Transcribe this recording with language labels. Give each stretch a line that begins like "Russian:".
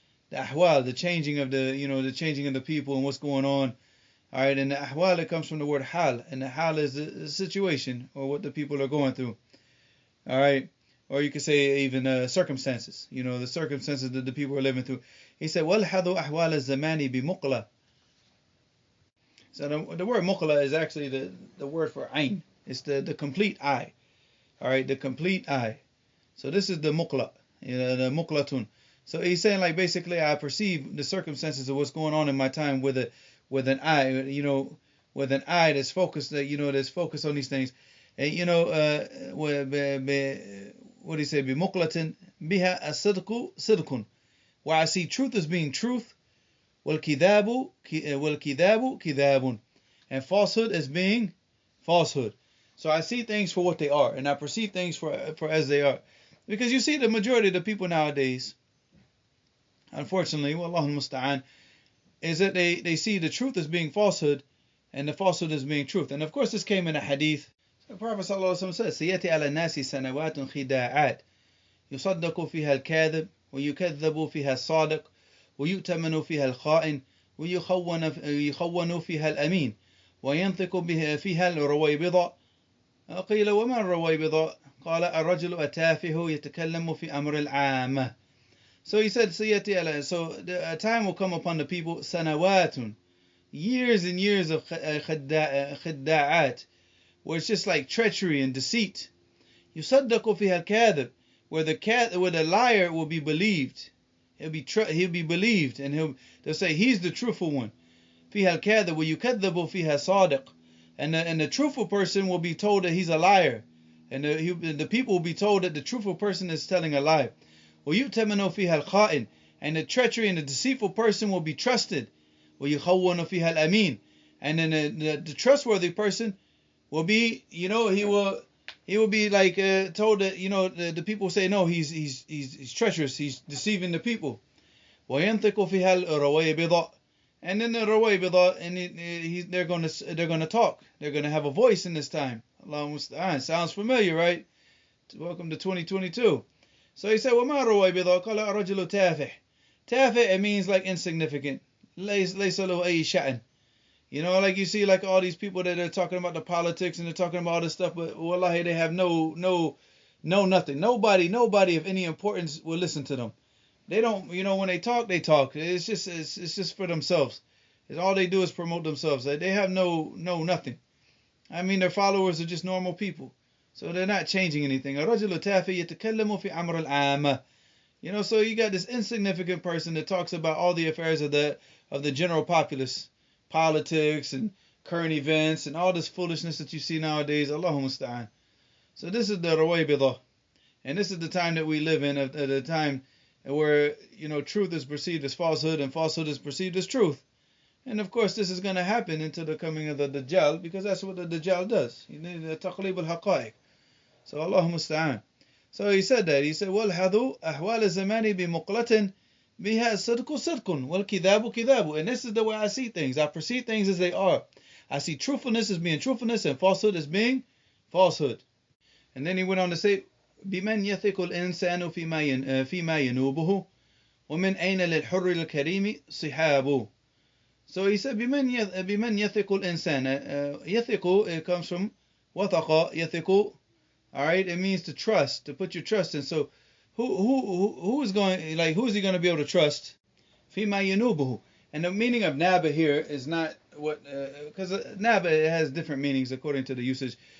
English: The ahwal, the changing of the people and what's going on. All right, and the ahwal, it comes from the word hal, and the hal is the situation or what the people are going through. All right. Or you could say even circumstances, the circumstances that the people are living through. He said,
Arabic: وَالْحَظُ أَحْوَالَ الزَّمَانِ بِمُقْلَةٍ.
English: So the word muqla is actually the word for ayn. It's the complete eye. All right, the complete eye. So this is the muqla, the muqlatun. So he's saying, like, basically I perceive the circumstances of what's going on in my time with an eye, with an eye that's focused, that's focused on these things. And what do you say?
Arabic: بِمُقْلَةٍ بِهَا الصِّدْقُ صِدْقٌ.
English: Where I see truth as being truth,
Arabic: وَالْكِذَابُ كِذَابٌ.
English: And falsehood as being falsehood. So I see things for what they are, and I perceive things for as they are. Because you see, the majority of the people nowadays, unfortunately, Wallahu musta'an, is that they see the truth as being falsehood, and the falsehood as being truth. And of course, this came in a hadith. The Prophet ﷺ says,
Arabic: سيأتي على الناس سنوات خداعات يصدق فيها الكاذب ويكذب فيها الصادق ويؤتمن فيها الخائن ويخون فيها الأمين وينطق فيها الرويبضة. قيل وما الرويبضة؟ قال الرجل التافه يتكلم في أمر العامة.
English: So he said,
Arabic: سيأتي على,
English: so a time will come upon the people,
Arabic: سنوات,
English: years and years of
Arabic: خداعات,
English: where it's just like treachery and deceit.
Arabic: يصدق فيها الكاذب,
English: where the liar will be believed. He'll be believed, and they'll say he's the truthful one.
Arabic: فيها الكاذب ويكذب فيها صادق,
English: and the truthful person will be told that he's a liar, and the people will be told that the truthful person is telling a lie.
Arabic: ويؤتمن فيها الخائن,
English: and the treachery and the deceitful person will be trusted.
Arabic: ويخون فيها الأمين,
English: and then the trustworthy person will be, he will be like told that, the people say, no, he's treacherous, he's deceiving the people.
Arabic: وينطق فيها الرويبضة,
English: and then the رويبضة, and they're going to talk, they're going to have a voice in this time. Allahu musta'an. Sounds familiar, right? Welcome to 2022. So he said,
Arabic: وما الرويبضة؟ قال الرجل تافه.
English: تافه, it means like insignificant.
Arabic: ليس له أي شأن.
English: Like you see, like all these people that are talking about the politics and they're talking about all this stuff, but wallahi, they have no nothing. Nobody of any importance will listen to them. They don't, when they talk. It's just for themselves. All they do is promote themselves. They have no nothing. I mean, their followers are just normal people, so they're not changing anything.
Arabic: الرجل تافه يتكلم في أمر العامة.
English: So you got this insignificant person that talks about all the affairs of the general populace. Politics and current events and all this foolishness that you see nowadays. Allahu musta'an. So this is the Rawaybidah. And this is the time that we live in, at a time where, truth is perceived as falsehood and falsehood is perceived as truth. And of course, this is going to happen until the coming of the Dajjal, because that's what the Dajjal does. Taqlib al-haqa'iq. So Allahu musta'an. So he said that. He said,
Arabic: وَالْحَظُ أَحْوَالَ الزَّمَانِ بِمُقْلَةٍ بِهَا الصِّدْقُ صِدْقٌ وَالْكِذَابُ كِذَابٌ.
English: And this is the way I see things. I perceive things as they are. I see truthfulness as being truthfulness and falsehood as being falsehood. And then he went on to say,
Arabic: بمن يثق الإنسان فيما ينوبه ومن أين للحر الكريم صحابه.
English: So he said,
Arabic: بمن يثق الإنسان.
English: يثق, it comes from
Arabic: وثق يثق.
English: All right, it means to trust, to put your trust in. So who is going, like, who is he going to be able to trust?
Arabic: فيما ينوبه.
English: And the meaning of naba here is not what, because naba, it has different meanings according to the usage.